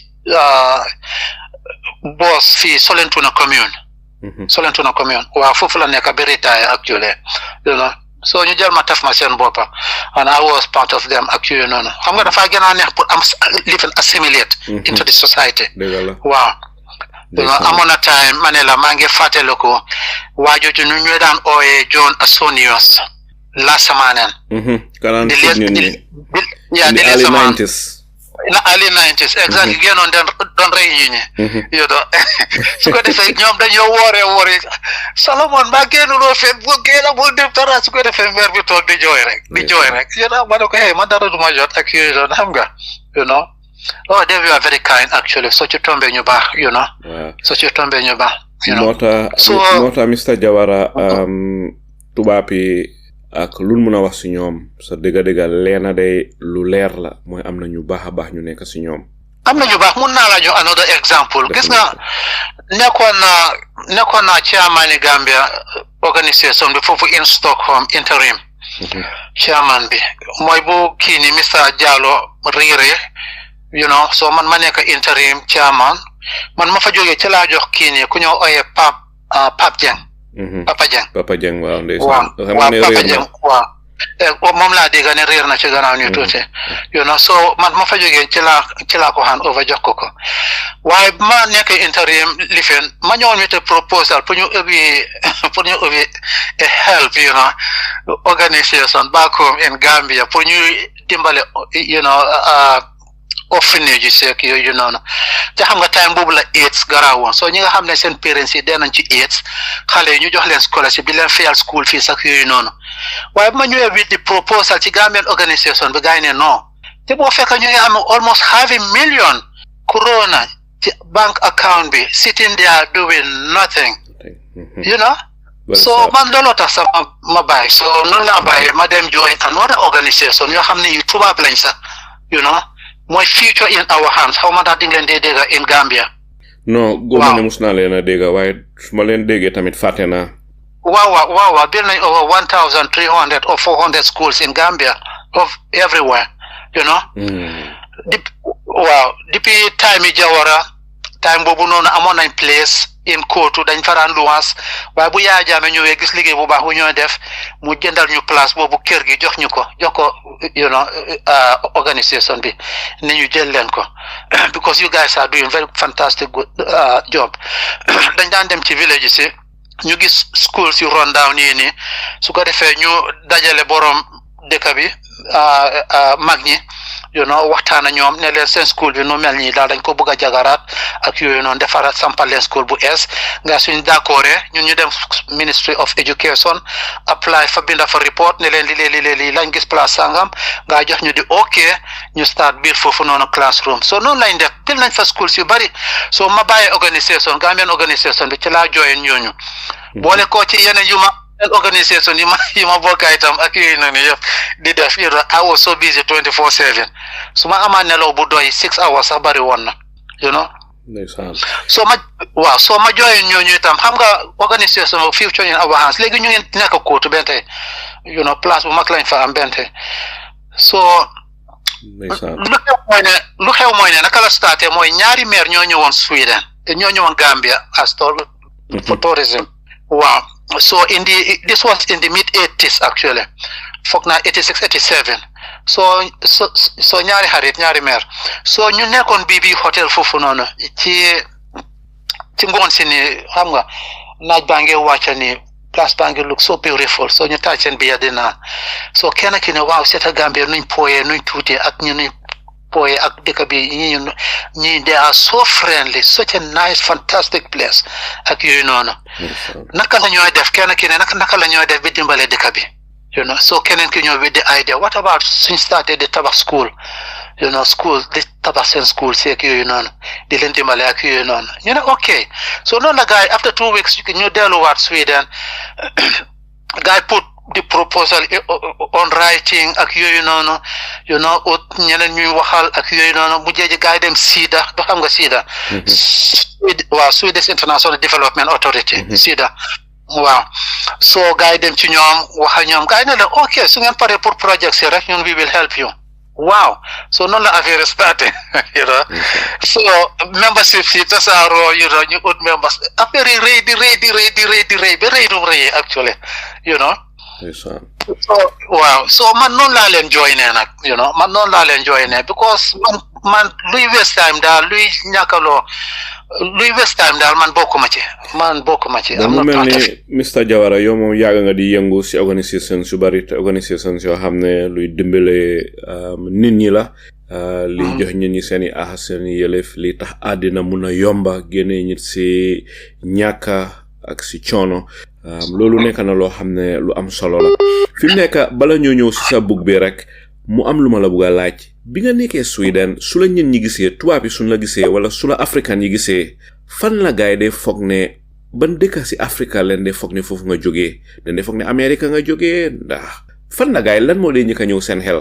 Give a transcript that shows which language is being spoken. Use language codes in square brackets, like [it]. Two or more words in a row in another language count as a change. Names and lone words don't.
[wo] boss fii Sollentuna commune waaw foofu la nekk ba [en] retire actually [wo] so ñu jël ma taf ma seen boppa [en] and I was part of them actually [wo] noonu xam nga dafa gën a neex pour am [en] live and assimilate into the society [wo] waaw amoon na time ma ne la maa ngi fàttaliku waajooju ñu ñu daan ooyee John Asonius la samanen di [en] early 90s exactly [wo] génnoon doon rey ñi su ko defee ñoom dañoo woore Solomon maa génnuloo fen bu génn bul def dara su ko defee maire bi toog di jooy rek ma ne ko man dara du ma jot ak yooyu doon xam nga [en] they were very kind actually [wo] so ci tombe ñu baax so ci tombe ñu baax moo tax Mr Jawara tubaab yi ak lu mun a wax si ñoom sa dëgga leena day lu leer la mooy am na ñu baax a baax ñu nekk si ñoom am na ñu baax mun naa la jox [en] another example [wo] gis nga nekkoon naa [en] chairman Gambia organisation [wo] bi foofu [en] in Stockholm interim chairman [wo] bi mooy bu kii ni Mr Jallow riire so man ma nekk [en] interim chairman [wo] man ma fa jógee ci laa jox kii ni ku ñoo ooyee Pape Dieng Papa Dieng waaw ndeysaan Papa Dieng waaw moom laa dégg ne réer na ci gannaaw ñu tuuti so man ma fa jógee ci laa ko [en] hand over [wo] jox ko waaye ma nekk interim lifen ma ñëwoon ñu te proposal pour ñu ubbi [en] a help organisation back home in Gambia [wo] pour ñu dimbale orphanage seek yooyu noonu te xam nga time boobu la AIDS garaawoon so ñi nga xam ne seen parents yi dee nañ ci AIDS xale yi ñu jox leen scholarship di leen fayal [en] school fees [wo] ak yooyu noonu waaye bu ma ñëwee [en] with the proposal [wo] ci [en] Gambian organisation [wo] bi gars yi ne non te boo fekk ñu ngi am [en] almost $500,000 [wo] corona ci [en] bank account [wo] bi [en] sitting there doing nothing [wo] so man looloo tax sax ma bàyyi so noonu laa bàyyi ma dem [en] join another organisation [wo] yoo xam ne yu tubaab lañ sax mooy future in our hands xaw ma daal di ngeen dee dégg [en] in Gambia. [wo] non góob ne mus naa leen a dégg waaye su ma leen déggee tamit fàtte naa. waaw build nañ [en] over 1,300 or 400 schools in Gambia of everywhere [wo] depuis time yi Jawara time boobu noonu amoon nañ [en] place in Kotu [wo] dañ faraan luwaas waaye bu Yaya Jammeh ñëwee gis liggéey bu baax bu ñoo def mu jëndal ñu place boobu kër gi jox ko organisation bi ne ñu jël leen ko [en] because you guys are doing very fantastic good job [wo] dañ daan dem ci village si ñu gis schools yu [en] run down [wo] nii su ko defee ñu dajale borom dëkk bi mag ñi waxtaan ak ñoom ne leen seen school bi nu mel nii daal dañ ko bëgg a jagaraat ak yooyu noonu defaraat sampal leen school bu ees nga suñ d'accord ñun ñu dem Ministry of Education apply fa binda fa report ne leen li lañ gis place sangam nga jox ñu di ok ñu start biir foofu noonu classroom so noonu lañ def bil nañ fa schools yu bari so ma bàyyi organisation [en] Gambian organisation [wo] bi ci laa join ñooñu boole ko ci yeneen yu ma organisation yi ma bokkaay itam ak yooyu noonu yëpp di def [en] I was so busy 24/7 [wo] su ma amaan nelaw bu doy [en] 6 hours [wo] sax bari woon na ndeysaan so ma join ñooñu itam xam nga organisation future in our hands léegi ñu ngi nekk kóotu bente place bu mag lañ fa am bente so lu xew mooy ne naka la starté mooy ñaari maire ñoo ñëwoon Sweden te ñoo ñëwoon Gambia [en] as for tourism [wo] waaw [en] so this was in the mid 80s actually [wo] foog naa 86 87 so ñaari xarit ñaari maire so ñu nekkoon bii hotel foofu noonu ci ngoon si ni xam nga naaj baa ngi wàcca ni place baa ngi [en] look so beautiful [wo] so ñu taaj seen biya dina so kenn ki ne waaw seeta Gambia nuñ pooyee nuñ tuutee ak ñu nuñ pooyee ak dëkk bi ñi [en] they are so friendly such a nice fantastic place [wo] ak yooyu noonu naka la ñooy def kenn ki ne naka la ñooy def bi dimbale dëkk bi so keneen ki ñëw [en] with the idea what about [wo] suñ starté di tabax school school di tabax seen school seek yooyu noonu di leen dimbale ak yooyu noonu ñu ne ok so noonu la gars yi [en] after 2 weeks [wo] ñu delluwaat Sweden gars yi [en] put the proposal on writing [wo] ak yooyu noonu ut ñeneen ñuy waxal ak yooyu noonu mu jeeji gars yi dem SIDA do xam nga SIDA waaw Swedish International Development Authority SIDA waaw so gars yi dem ci ñoom waxa ñoom gars yi ne la ok su ngeen paree [fr] pour projet [wo] si rek ñun [en] we will help you [wo] wow so noonu la affaire starté so membership si tasaaroo ñu ut members affaire yi rëy di rëy ba rëy dum rëy actually so waaw so man noonu laa leen joinee nag man noonu laa leen joinee because man luy [en] waste time [wo] daal luy ñàkkaloo luy [en] waste time [wo] daal man bokkuma ci mu mel ni Mr Jawara yow moom yàgg nga di yëngu si organisation yu bari te organisation yoo xam ne luy dimbale nit ñi la li jox nit ñi seen i seen i yëlef li tax àddina mun a yomba génne nit si ñàkka ak si coono loolu nekk na loo xam ne lu am solo la fi mu nekk bala ñoo ñëw si sa bug bi rek mu am lu ma la bugg a laaj bi nga nekkee Sweden su la ñen ñi gisee tubaab yi suñ la gisee wala su la africain yi gisee fan la gaay de foog ne ban dëkk si Afrique leen de foog ne foofu nga jógee dañ de foog ne Amérique nga jógee ndax fan la gaay lan moo dee ñëkk a ñëw seen xel